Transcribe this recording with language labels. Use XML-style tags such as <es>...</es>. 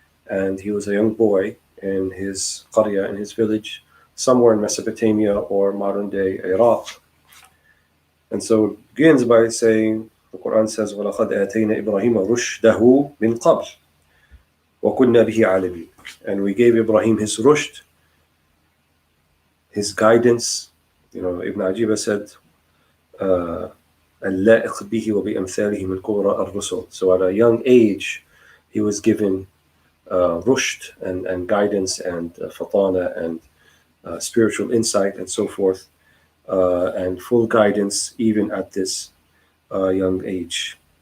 <en>And he was a young boy in his qarya, in his village, somewhere in Mesopotamia or modern-day Iraq. And so it begins by saying, the Quran says, وَلَقَدْ آتَيْنَا إِبْرَاهِيمَ رُشْدَهُ مِنْ قَبْلِ وَكُنَّا بِهِ عَالِمِينَ. And we gave Ibrahim his rushd, his guidance.</en> <ar>You know, Ibn Ajiba said, اللائق به وبأمثاله من قرى الرسل.</ar> <en>So at a young age, he was given rushd and guidance and fatana and spiritual insight and so forth, and full guidance even at this young age.</en>